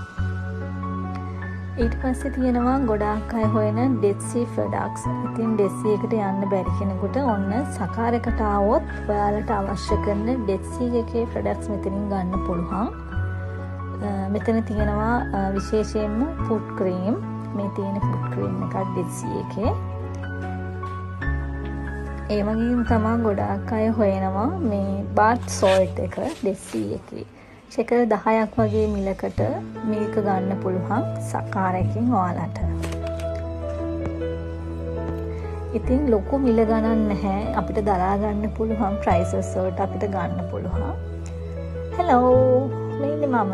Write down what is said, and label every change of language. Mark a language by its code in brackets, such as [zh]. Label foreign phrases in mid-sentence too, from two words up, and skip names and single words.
[si] ඊට පස්සේ තියෙනවා ගොඩාක් අය හොයන Dead Sea products. ඉතින් Dead Sea එකට යන්න බැරි කෙනෙකුට ඔන්න සකාරයකට ආවොත් ඔයාලට අවශ්‍ය කරන Dead Sea එකේ products මෙතනින් ගන්න පුළුවන්. මෙතන තියෙනවා විශේෂයෙන්ම [en] foot cream. [si] මේ තියෙන [en] foot cream [si] එකක් Dead Sea එකේ. ඒ වගේම තමයි ගොඩාක් අය හොයනවා මේ [en] bath salt [si] එක Dead Sea එකේ. ෂෙකල් 10ක් වගේ මිලකට මේක ගන්න පුළුවන් සකාරයකින් ඔයාලට. ඉතින් ලොකු මිල ගණන් නැහැ. අපිට දරා ගන්න පුළුවන් ප්‍රයිසස් වලට අපිට ගන්න පුළුවන්. හෙලෝ මේ මම.